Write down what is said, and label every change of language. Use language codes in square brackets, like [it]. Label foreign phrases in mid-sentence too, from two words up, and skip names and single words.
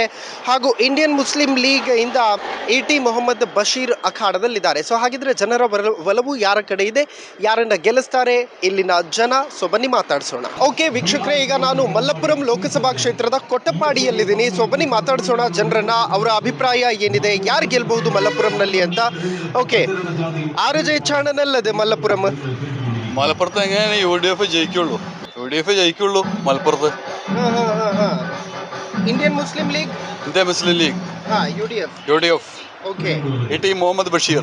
[kn] ಹಾಗೂ ಇಂಡಿಯನ್ ಮುಸ್ಲಿಂ ಲೀಗ್ ಇಂದ ET ಮೊಹಮ್ಮದ್ ಬಶೀರ್ ಅಖಾಡದಲ್ಲಿದ್ದಾರೆ. ಸೊ ಹಾಗಿದ್ರೆ ಜನರ ಒಲವು ಯಾರ ಕಡೆ ಇದೆ, ಯಾರನ್ನ ಗೆಲ್ಲಿಸ್ತಾರೆ ಇಲ್ಲಿನ ಜನ? ಸೊ ಬನ್ನಿ ಮಾತಾಡ್ಸೋಣ. ಓಕೆ ವೀಕ್ಷಕರೇ, ಈಗ ನಾನು ಮಲ್ಲಪುರಂ ಲೋಕಸಭಾ ಕ್ಷೇತ್ರದ ಕೊಟ್ಟಪಾಡಿಯಲ್ಲಿದ್ದೀನಿ. ಸೊ ಬನ್ನಿ ಮಾತಾಡ್ಸೋಣ ಜನರನ್ನ, ಅವರ ಅಭಿಪ್ರಾಯ ಏನಿದೆ, ಯಾರು ಗೆಲ್ಬಹುದು ಮಲ್ಲಪುರಂನಲ್ಲಿ ಅಂತ. [ml] ഓക്കെ, ആര് ജയിച്ചാണ് നല്ലത് മലപ്പുറം? മലപ്പുറത്ത് എങ്ങനെയാണ് UDF ജയിക്കുള്ളൂ. UDF ജയിക്കുള്ളൂ മലപ്പുറത്ത്. ഇന്ത്യൻ മുസ്ലിം ലീഗ്, ഇന്ത്യ മുസ്ലിം ലീഗ്, UDF, ഓക്കെ, ET മുഹമ്മദ് ബഷീർ,